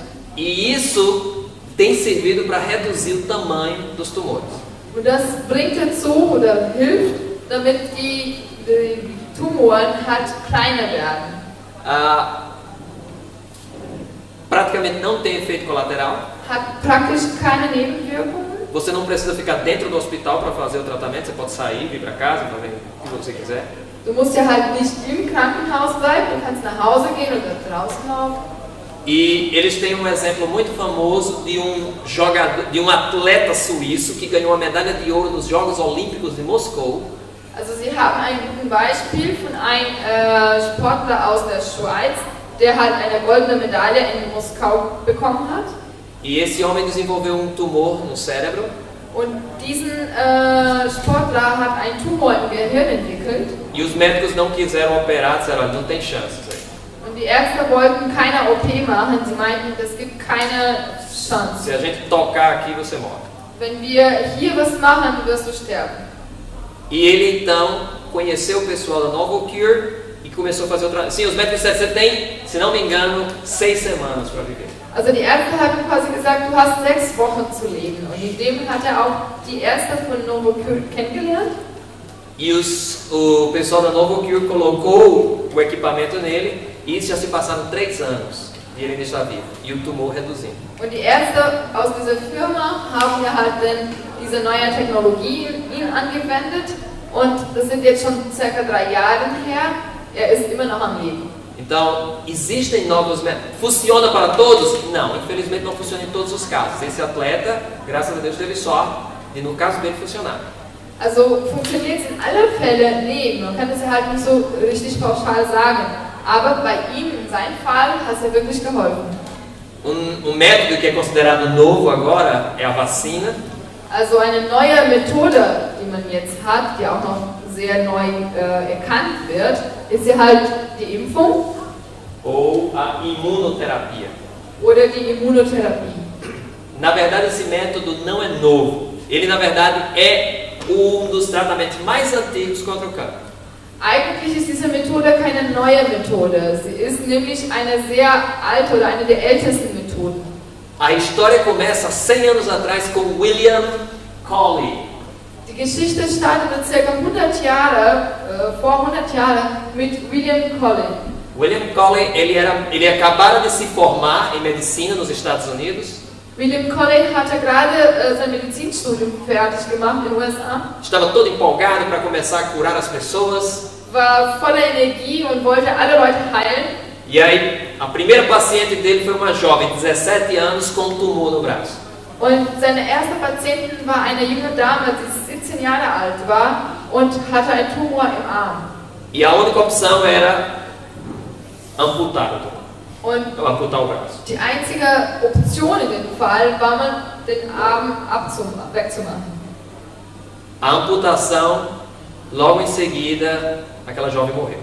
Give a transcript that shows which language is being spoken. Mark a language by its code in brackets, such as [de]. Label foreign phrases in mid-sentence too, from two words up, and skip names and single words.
[pt] E isso tem servido para reduzir o tamanho dos tumores. [de] Und das bringt dazu oder hilft, damit die Tumoren halt kleiner werden. [pt] Praticamente não tem efeito colateral. [de] Hat praktisch keine Nebenwirkungen. [pt] Você não precisa ficar dentro do hospital para fazer o tratamento, você pode sair, vir para casa, fazer o que você quiser. [de] Du musst ja halt nicht im Krankenhaus bleiben, du kannst nach Hause gehen oder draußen laufen. [pt] E eles têm um exemplo muito famoso de um atleta suíço que ganhou a medalha de ouro nos Jogos Olímpicos de Moscou. [de] Also sie haben ein gutes Beispiel von einem Sportler aus der Schweiz, der halt eine goldene Medaille in Moskau bekommen hat. [pt] E esse homem desenvolveu um tumor no cérebro. [de] Und diesen Sportler hat einen Tumor im Gehirn entwickelt. [pt] E os médicos não quiseram operar, disseram, olha, não tem chances aí. [de] Und die Ärzte wollten keine OP machen, sie meinten, es gibt keine Chance. [pt] Se a gente tocar aqui, você morre. [de] Wenn wir hier was machen, wirst du sterben. [pt] E ele então conheceu o pessoal da NovoCure e começou a fazer outra. Sim, os médicos disseram, você tem, se não me engano, 6 semanas para viver. [de] Also die Ärzte haben quasi gesagt, du hast 6 Wochen zu leben. Und in dem hat auch die Ärzte von NovoCure kennengelernt. [pt] E o pessoal da NovoCure colocou o equipamento nele e isso já se passaram 3 anos e ele ainda está vivo. E o tumor reduzindo. [de] Und die Ärzte aus dieser Firma haben ja halt dann diese neue Technologie in ihn angewendet. Und das sind jetzt schon ca. 3 Jahre her. Er ist immer noch am Leben. [pt] Então, existem novos métodos. Funciona para todos? Não, infelizmente não funciona em todos os casos. Esse atleta, graças a Deus, teve sorte de no caso dele funcionar. [de] Also funktioniert es in allen Fällen? Nee, man kann es ja halt nicht so richtig pauschal sagen. Aber bei ihm, in seinem Fall, hat es ja wirklich geholfen. [pt] Método que é considerado novo agora é a vacina. [de] Also eine neue Methode, die man jetzt hat, die auch noch sehr neu erkannt wird, ist ja halt die Impfung. [pt] Ou a imunoterapia. [de] Oder die Immunotherapie. [pt] Na verdade, esse método não é novo. Ele, na verdade, é dos tratamentos mais antigos contra o câncer. [de] Eigentlich ist diese Methode keine neue Methode. Sie ist nämlich eine sehr alte oder eine der ältesten Methoden. [pt] A história começa 100 anos atrás com William Coley. [de] Die Geschichte startete ca. 100 Jahre, vor 100 Jahren mit William Coley. [pt] William Coley, ele acabara de se formar em medicina nos Estados Unidos. [de] William Coley hatte gerade sein Medizinstudium fertig gemacht in den USA. [pt] Estava todo empolgado para começar a curar as pessoas. [de] War voller Energie und wollte alle Leute heilen. [pt] E aí a primeira paciente dele foi uma jovem, 17 anos, com um tumor no braço. [de] Und seine erste Patientin war eine junge Dame, die 17 Jahre alt war und hatte einen Tumor im Arm. [pt] E a única opção era amputar o tumor. [de] Und [pt] Amputar o braço. [de] die einzige Option in dem Fall war, man den Arm wegzumachen. [pt] A amputação, logo em seguida, aquela jovem morreu.